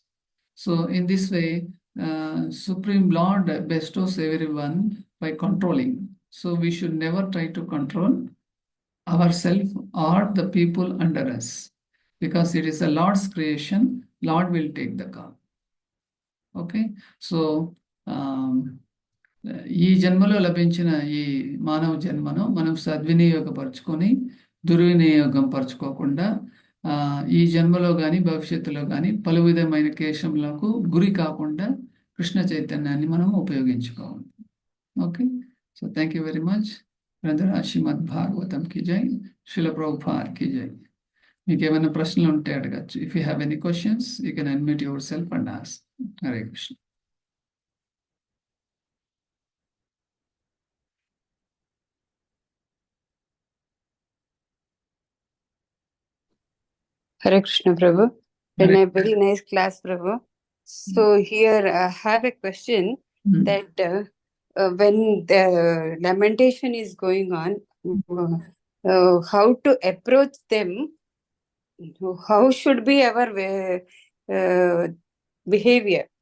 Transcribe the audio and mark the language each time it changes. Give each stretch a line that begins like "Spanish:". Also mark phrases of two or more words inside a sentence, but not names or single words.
English: So in this way, Supreme Lord bestows everyone by controlling. So we should never try to control ourselves or the people under us, because it is the Lord's creation. Lord will take the call. Okay, so
Telugu: ఈ జన్మలో లభించిన ఈ మానవ జన్మను మనం సద్వినియోగపరచుకొని దుర్వినియోగం పరచుకోకుండా ఈ జన్మలో కానీ భవిష్యత్తులో కానీ పలు విధమైన కేశములకు గురి కాకుండా కృష్ణ చైతన్యాన్ని మనం ఉపయోగించుకోవాలి.
English: okay, so thank you very much.
Telugu: బ్రదర్ శ్రీమద్ భాగవతం
Hindi: की जय,
Telugu: శ్రీల ప్రభుపాద్
Hindi: की जय.
Telugu: మీకు ఏమైనా ప్రశ్నలు ఉంటే అడగచ్చు.
English: if you have any questions you can unmute yourself and ask.
Telugu: హరే కృష్ణ.
English: Hare Krishna, Prabhu. And a very nice class, Prabhu. So here I have a question that when the lamentation is going on, how to approach them? How should be our behavior?